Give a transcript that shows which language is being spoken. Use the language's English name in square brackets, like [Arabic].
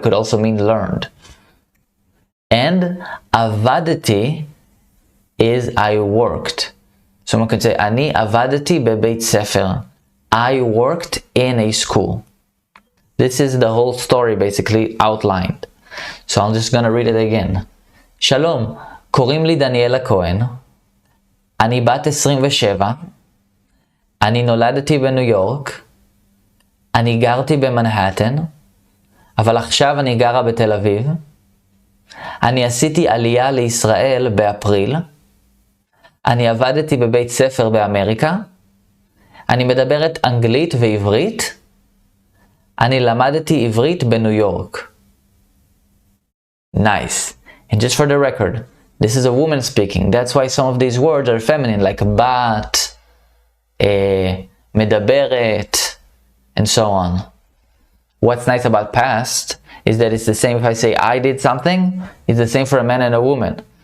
[English] It could also mean learned. And avadati is I worked. Someone could say [Hebrew] ani avadati bebeit sefer. [English] I worked in a school. This is the whole story basically outlined. So I'm just gonna read it again. [Hebrew] Shalom, קוראים לי דניאל הכהן. אני בת 27. אני נולדתי בניו יורק. אני גרתי במנהטן. אבל עכשיו אני גרה בתל אביב. אני עשיתי עלייה לישראל באפריל. אני עבדתי בבית ספר באמריקה. אני מדברת אנגלית ועברית. אני למדתי עברית בניו יורק. [English] Nice. And just for the record, this is a woman speaking. That's why some of these words are feminine, like bat, medaberet, and so on. What's nice about past is that it's the same if I say I did something, it's the same for a man and a woman.